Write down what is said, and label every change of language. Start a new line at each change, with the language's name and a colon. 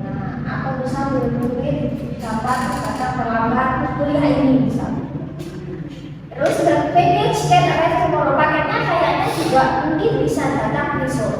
Indonesian: Nah, atau misal murid-murid dapat datang terlambat kuliah ini misalnya.
English: Terus the package can arrive tomorrow.
Indonesian: Paketnya kayaknya juga mungkin bisa datang besok.